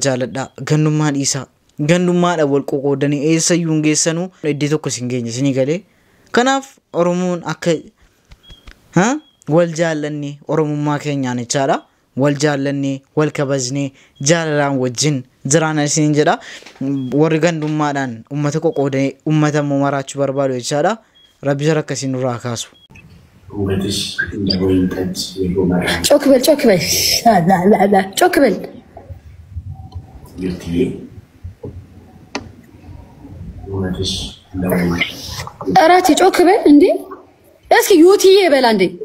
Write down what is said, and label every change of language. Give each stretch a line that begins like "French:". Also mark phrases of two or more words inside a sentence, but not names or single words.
Oromo: jaaladha gandummaa dhiisa gandummaadha wal qoqoodanii eessayyuu hin geessanuu iddoo tokko isin geenye isinii galee kanaaf Oromoon akka wal jaallanni Oromummaa keenyaan ichaadha wal jaallanni wal kabajni jaalalaan wajjin jiraana isin jedha warri gandummaadhaan ummata qoqoodanii ummata maraachuu barbaadu ichaadha rabbi jara akkasiin nurraa kaasu
Amharic: ውበትሽ እንደ ወይን ጠጅ የጎመራ ጮክ በል ጮክ በል ዩቲዬ ውበትሽ እንደ ወይን አራቲ ጮክ በል እንዴ እስኪ ዩቲዬ በል አንዴ